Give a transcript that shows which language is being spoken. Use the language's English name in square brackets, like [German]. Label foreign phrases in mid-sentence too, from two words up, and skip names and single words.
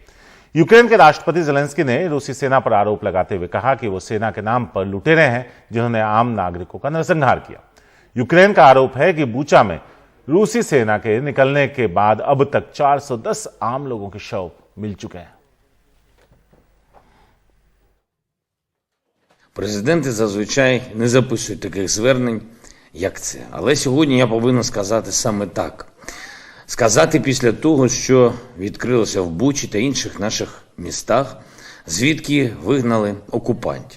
[Hindi] यूक्रेन के राष्ट्रपति ज़ेलेंस्की ने रूसी सेना पर आरोप लगाते हुए कहा कि वो सेना के नाम पर लुटेरे हैं जिन्होंने आम नागरिकों का नरसंहार किया। यूक्रेन का आरोप है कि बूचा में रूसी सेना के निकलने के बाद अब तक 410 आम लोगों के शव मिल चुके हैं। [Ukrainian] Президенти зазвичай не записують таких звернень, як це. Але сьогодні я повинен сказати саме так. Сказати після того, що відкрилося в Бучі та інших наших містах, звідки вигнали окупантів.